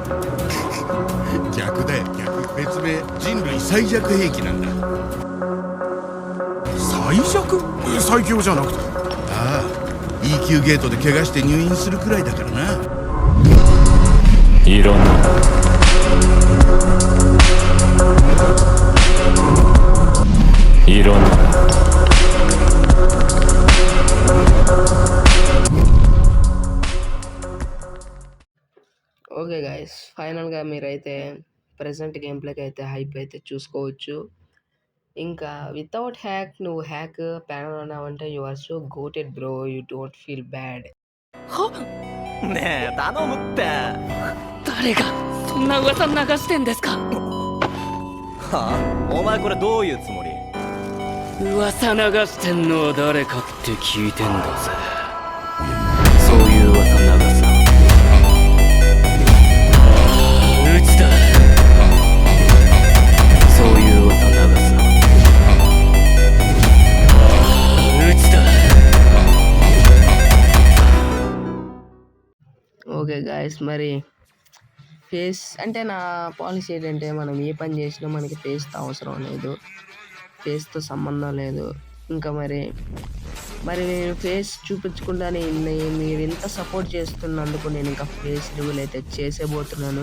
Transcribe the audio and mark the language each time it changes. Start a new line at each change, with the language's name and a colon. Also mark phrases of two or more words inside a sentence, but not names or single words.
Japanese: 逆だよ逆。別名人類最弱兵器なんだ。最弱？最強じゃなくて。ああ E 級ゲートで怪我して入院するくらいだからな。いろんな
English: okay guys,
Telugu: ఫైనల్గా మీరైతే ప్రెజెంట్ గేమ్ ప్లేకి అయితే హైప్ అయితే చూసుకోవచ్చు. ఇంకా
English: without hack
Telugu: నువ్వు
English: hack panel
Telugu: ఉన్నావంటే
English: you are so goated bro. You don't feel bad.
Japanese: ねえ頼むって。誰がそんな噂流してんですか。はあ、お前これどういうつもり？噂流してんのは誰かって聞いてんだぜ。そういう噂流すな。うちだ。そういう噂流すな。うちだ。
English: okay guys,
Telugu: మరి ఫేస్ అంటే నా పాలసీ ఏంటంటే మనం ఏ పని చేసినా మనకి ఫేస్తో అవసరం లేదు, ఫేస్తో సంబంధం లేదు. ఇంకా మరి నేను ఫేస్ చూపించకుండానే మీరు ఇంత సపోర్ట్ చేస్తున్నందుకు నేను ఇంకా
English: face reveal
Telugu: అయితే చేసేబోతున్నాను.